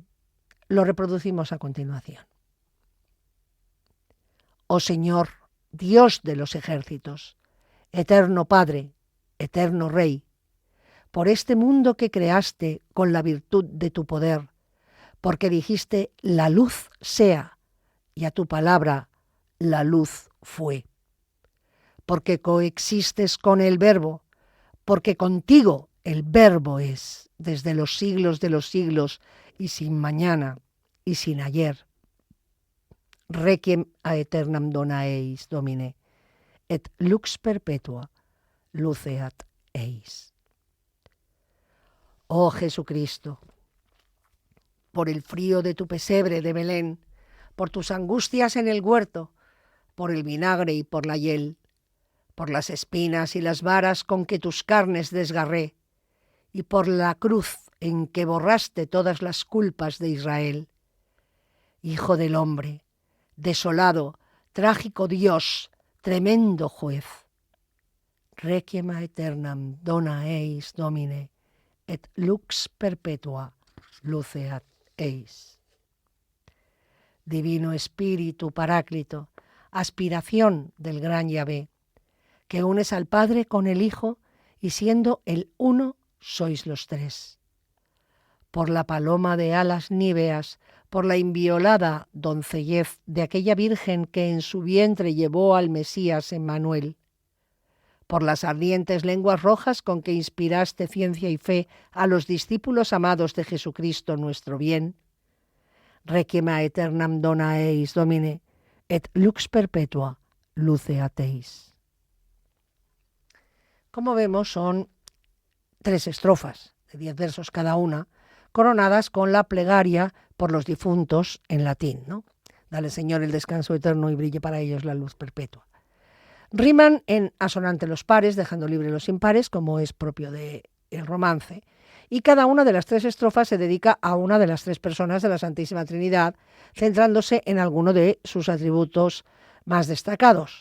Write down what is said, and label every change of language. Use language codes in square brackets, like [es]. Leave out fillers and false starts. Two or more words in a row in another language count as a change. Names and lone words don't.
[es] Lo reproducimos a continuación. Oh Señor, Dios de los ejércitos, eterno Padre, eterno Rey, por este mundo que creaste con la virtud de tu poder, porque dijiste la luz sea, y a tu palabra la luz fue. Porque coexistes con el Verbo, porque contigo el Verbo es, desde los siglos de los siglos, y sin mañana y sin ayer. [la] Requiem a aeternam dona eis, Domine, et lux perpetua luceat eis. [es] Oh Jesucristo, por el frío de tu pesebre de Belén, por tus angustias en el huerto, por el vinagre y por la hiel, por las espinas y las varas con que tus carnes desgarré, y por la cruz en que borraste todas las culpas de Israel. Hijo del hombre, desolado, trágico Dios, tremendo juez. [la] Requiem aeternam dona eis, Domine, et lux perpetua luceat eis. [es] Divino Espíritu Paráclito, aspiración del gran Yahvé, que unes al Padre con el Hijo y siendo el uno sois los 3. Por la paloma de alas níveas, por la inviolada doncellez de aquella Virgen que en su vientre llevó al Mesías Emmanuel, por las ardientes lenguas rojas con que inspiraste ciencia y fe a los discípulos amados de Jesucristo nuestro bien. [la] Requiem aeternam dona eis, Domine, et lux perpetua lucea teis. [es] Como vemos, son 3 estrofas de 10 versos cada una, coronadas con la plegaria por los difuntos en latín, ¿no? Dale, Señor, el descanso eterno y brille para ellos la luz perpetua. Riman en asonante los pares, dejando libre los impares, como es propio del romance, y cada una de las 3 estrofas se dedica a una de las 3 personas de la Santísima Trinidad, centrándose en alguno de sus atributos más destacados.